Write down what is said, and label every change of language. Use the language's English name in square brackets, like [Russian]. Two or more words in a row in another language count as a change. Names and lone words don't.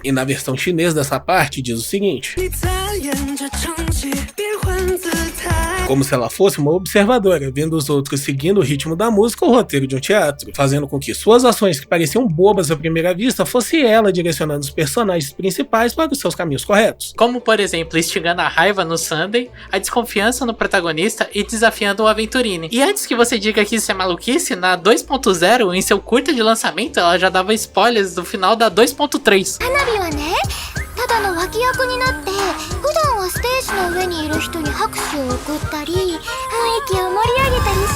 [Portuguese] E na versão chinesa dessa parte diz o seguinte: como se ela fosse uma observadora, vendo os outros seguindo o ritmo da música ou o roteiro de um teatro, fazendo com que suas ações que pareciam bobas à primeira vista fosse ela direcionando os personagens principais para os seus caminhos corretos. Como, por exemplo, instigando a raiva no Sunday, a desconfiança no protagonista e desafiando o Aventurine. E antes que você diga que isso é maluquice, na 2.0, em seu curta de lançamento, ela já dava spoilers do final da 2.3. [Japanese] ただの脇役になって普段はステージの上にいる人に拍手を送ったり雰囲気を盛り上げたり